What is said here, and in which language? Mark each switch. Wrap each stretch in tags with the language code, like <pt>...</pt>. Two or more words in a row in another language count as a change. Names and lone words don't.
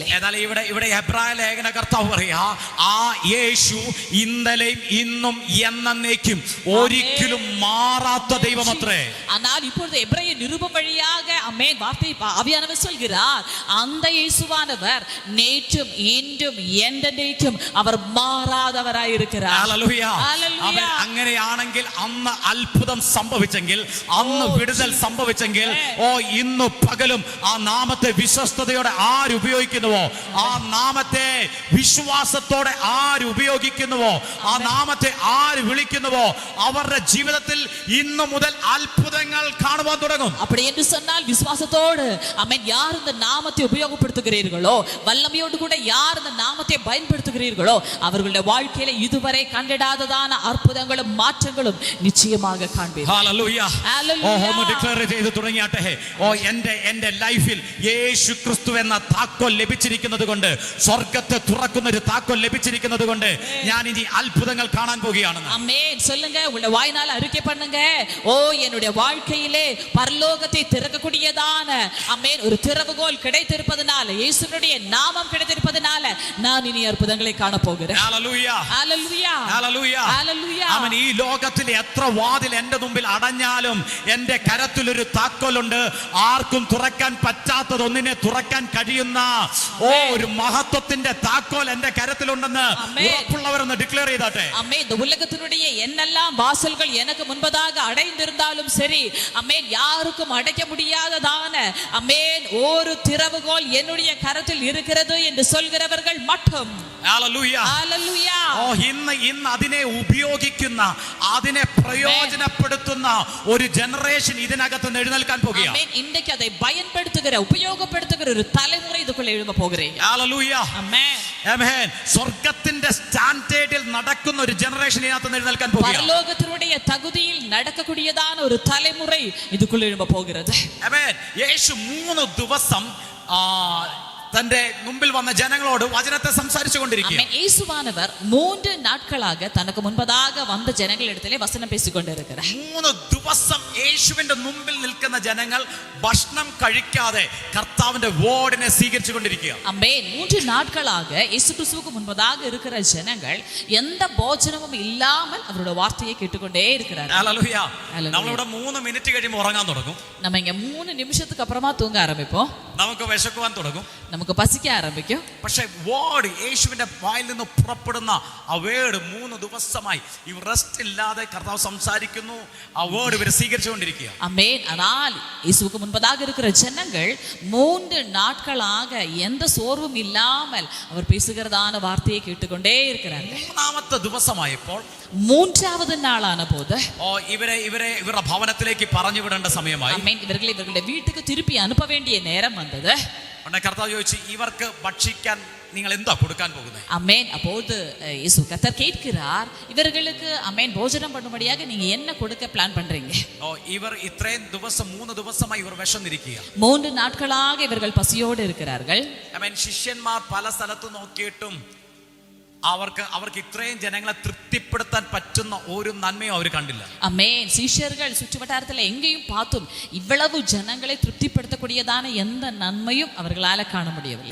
<ml>എന്നാൽ ഇവിടെ എബ്രായ ലേഖന കർത്താവ് പറയാ, ആ യേശു ഇന്നലെയും ഇന്നും എന്നേക്കും ഒരിക്കലും മാറാത്ത ദൈവമത്രേ.</ml> <ta>ஆனால் இப்பொழுது எபிரேய நிருபம் வழியாக ஆமென் வார்த்தை ஆவியானவர் சொல்கிறார், அந்த இயேசுவானவர் நேற்றும் இன்றும் என்றென்றைக்கும் அவர் മാറാதவராய் இருக்கிறார்.</ta> <ml>ഹല്ലേലൂയ. ഹല്ലേലൂയ. അങ്ങനെയാണെങ്കിൽ അന്ന് അത്ഭുതം സംഭവിച്ചെങ്കിൽ, അന്ന് വിടുതൽ സംഭവിച്ചെങ്കിൽ, ഓ ഇന്നു പകലും ആ നാമത്തെ വിശ്വസ്തയോടെ ആരുപയോഗിക്കുന്നുവോ, ആ നാമത്തെ വിശ്വാസത്തോടെ ആരുപയോഗിക്കുന്നുവോ, ആ നാമത്തെ ആര് വിളിക്കുന്നുവോ, അവരുടെ ജീവിതത്തിൽ ഇന്നു മുതൽ അത്ഭുതങ്ങൾ കാണുവാൻ തുടങ്ങും.</ml> <ta>அப்படி என்று சொன்னால் விசுவாசத்தோடு ஆமென் யார் இந்த நாமத்தை உபயோகப்படுத்துகிறீர்களோ, வல்லமையோடு கூட யார் இந்த நாமத்தை பயன்படுத்துகிறீர்களோ, அவர்களுடைய வாழ்க்கையில இதுவரை கண்டிடாததான அற்புதங்களும் மாற்றங்களும் நிச்சயமாக காண்பீர்கள்.</ta> <ml>ഹല്ലേലൂയ. ഹല്ലേലൂയ. ഡിക്ലെയർ ചെയ്ത് തുടങ്ങിയാട്ടെ. എന്റെ ലൈഫിൽ യേശു ക്രിസ്തു എന്ന താക്കോൽ ലഭിച്ചിരിക്കുന്നത് കൊണ്ട്, സ്വർഗത്തെ തുറക്കുന്ന ഒരു താക്കോൽ ലഭിച്ചിരിക്കുന്നത് കൊണ്ട് ഞാൻ ഇനി അത്ഭുതങ്ങൾ കാണാൻ പോകുകയാണ്.</ml> <ta>ஆமென். சொல்லுங்க, உங்களுடைய வாயினால அறிக்கை பண்ணுங்க. என்னுடைய வாழ்க்கையிலே பரலோகத்தை திறக்கக்கூடியதான ஆமென் ஒரு திறவுகோல் கிடைத்திருப்பதனால, இயேசுவினுடைய நாமம் கிடைத்திருப்பதனால நான் இனி அற்புதங்களை காண போகிறேன்.</ta> <ml>ഹല്ലേലൂയ, ഹല്ലേലൂയ, ഹല്ലേലൂയ, ഹല്ലേലൂയ. ആമേൻ. ഈ ലോകത്തിൽ എത്ര വാതിൽ എന്റെ മുമ്പിൽ അടഞ്ഞാലും എന്റെ കരത്തിൽ ഒരു താക്കോലുണ്ട്. ആർക്കും തുറക്കാൻ പറ്റാത്തതൊന്നിനെ തുറക്കാൻ കഴിയുന്ന ഒരു മഹത്വത്തിന്റെ താക്കോൽ എന്റെ കരത്തിലുണ്ടെന്ന് ഉറപ്പുള്ളവരെന്ന് ഡിക്ലെയർ ചെയ്താട്ടെ.</ml> <ta>ஆமென். இந்த உலகத்தினுடைய என்னெல்லாம் வாசல்கள் எனக்கு முன்பதாக அடைந்திருந்தாலும் சரி, ஆமென், யாருக்கும் அடைக்க முடியாததான ஆமென் ஒரு திறவுகோல் என்னுடைய கரத்தில் இருக்கிறது என்று சொல்கிறவர்கள் மட்டும்.</ta> <ml>ഹല്ലേലൂയ, ഹല്ലേലൂയ. ഇന്ന് അതിനെ ഉപയോഗിക്കുന്ന, അതിനെ പ്രയോജനപ്പെടുത്തുന്ന ഒരു ജനറേഷൻ ഇതിനകത്ത് എഴുന്നേൽക്കാൻ പോകുകയാണ്.</ml> <ta>ஆமென். இன்றைக்கு அதை பயன்படுத்துகிற, உபயோகப்படுத்துகிற ஒரு தலைமுறை இதுக்குள்ள எழும்ப போகிறேன்.</ta> <ml>ഹല്ലേലൂയ,</ml> <ta>ஆமென்.</ta> <ml>ആമേൻ. സ്വർഗ്ഗത്തിന്റെ സ്റ്റാൻഡേർഡിൽ നടക്കുന്ന ഒരു ജനറേഷൻ ഇതിനകത്ത് എഴുന്നേൽക്കാൻ പോകുകയാണ്.</ml> <ta>பரலோகத்தினுடைய தகுதியில் நடக்கக்கூடியதான ஒரு தலைமுறை இதுக்குள்ள எழும்ப போகிறது.</ta> <ml>ആമേൻ. യേശു 3 ദിവസം തന്റെ മുമ്പിൽ വന്ന ജനങ്ങളോട് വചനത്തെ സംസാരിച്ചു കൊണ്ടിരിക്കുക.</ml> <ta>இயேசுவானவர் 3 நாட்களாக தனக்கு முன்பதாக வந்த ஜனங்களிடத்திலே வசனம் பேசிக்கொண்டிருக்கிறார்.</ta> <ml>3 ദിവസം യേശുവിന്റെ മുമ്പിൽ നിൽക്കുന്ന ജനങ്ങൾ ഭക്ഷണം കഴിക്കാതെ കർത്താവിന്റെ വേർഡിനെ സ്വീകരിച്ചു കൊണ്ടിരിക്കുക.</ml> <ta>ஆமென். 3 நாட்களாக இயேசு கிறிஸ்துவுக்கு முன்பதாக இருக்கிற ஜனங்கள் எந்த போஜனமும் இல்லாமல் அவருடைய வார்த்தையை கேட்டுக்கொண்டே இருக்கிறார்கள்.</ta> <ml>ഹല്ലേലൂയ. ഹല്ലേലൂയ. നമ്മളിവിടെ 3 മിനിറ്റ് കഴിയുമ്പോൾ ഉറങ്ങാൻ തുടങ്ങും.</ml> <ta>நம்ம இங்க 3 நிமிஷத்துக்கு அப்புறமா தூங்க ஆரம்பிப்போம்.</ta> <ml>നമുക്ക് വിശക്കുവാൻ തുടങ്ങും.</ml> <ta>நமக்கு பசிக்க ஆரம்பிக்கும்.</ta> <ml>പക്ഷേ വേർഡ്, യേശുവിന്റെ വായിൽ നിന്ന് പുറപ്പെടുന്ന ആ വേർഡ് 3 ദിവസമായി ഇവർ റെസ്റ്റ് ഇല്ലാതെ കർത്താവ് സംസാരിക്കുന്നു. ആ വേർഡ് ഇവർ സ്വീകരിച്ചുകൊണ്ടിരിക്കുക.</ml> <ta>ஆமென். ஆனால் இயேசுவுக்கு முன்பதாக இருக்கிற ஜனங்கள் 3 நாட்களாக எந்த சோர்வும் இல்லாமல் அவர் பேசுகிறதான வார்த்தையை கேட்டுக்கொண்டே இருக்கிறார்கள்.</ta> <ml>3ാമത്തെ ദിവസമായപ്പോൾ,</ml> <ta>3வது நாளான போது</ta> <ml>ഇവരുടെ ഭവനത്തിലേക്ക് പറഞ്ഞു വിടേണ്ട സമയമായി.</ml> <ta>ஆமென். இவர்களை இவர்களுடைய வீட்டுக்கு திருப்பி அனுப்ப வேண்டிய நேரம் வந்தது.</ta> <ml>ഉടനെ കർത്താവ് ചോദിച്ചു, ഇവർക്ക് ഭക്ഷിക്കാൻ നിങ്ങൾ എന്താ കൊടുക്കാൻ പോകുന്നത്?</ml> <ta>ஆமென். அப்போது இயேசு கர்த்தர் கேட்கிறார், இவர்களுக்கு ஆமென் போஜனம் பண்ணும்படியாக நீங்க என்ன கொடுக்க பிளான் பண்றீங்க?</ta> <ml>ഇവർ ഇത്രയും ദിവസം 3 ദിവസമായി ഇവർ വിശന്നിരിക്കുക.</ml> <ta>3 நாட்களாக இவர்கள் பசியோடு இருக்கிறார்கள்.</ta> <ml>ആമേൻ. ശിഷ്യന്മാർ പല സ്ഥലത്ത് നോക്കിയിട്ടും അവർക്ക് ഇത്രയും ജനങ്ങളെ തൃപ്തിപ്പെടുത്താൻ പറ്റുന്ന ഒരു നന്മയും അവർ കണ്ടില്ല.</ml> <ta>ஆமென். சீஷர்கள் சுற்றுவட்டாரத்தில் எங்கேயும் பார்த்தும் இவ்வளவு ஜனங்களை திருப்திப்படுத்தக்கூடியதான எந்த நன்மையும் அவர்களால காண முடியவில்லை.</ta>